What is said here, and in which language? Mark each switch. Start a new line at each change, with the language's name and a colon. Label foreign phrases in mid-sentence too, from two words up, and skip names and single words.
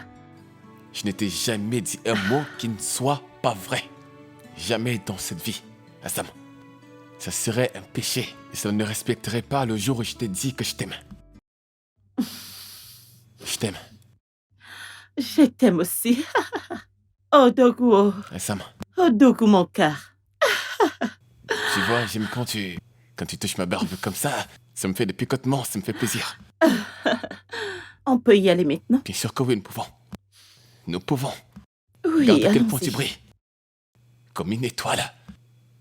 French: Je ne t'ai jamais dit un mot qui ne soit pas vrai. Jamais dans cette vie, Assam. Ça serait un péché et ça ne respecterait pas le jour où je t'ai dit que je t'aime. Je t'aime, Je t'aime aussi. Odogu, Assam. Odogu, mon cœur. Tu vois, j'aime quand tu touches ma barbe comme ça. Ça me fait des picotements, ça me fait plaisir. On peut y aller maintenant? Bien sûr que oui, nous pouvons. Nous pouvons. Oui, Regarde à quel point allons-y. tu brilles. Comme une étoile.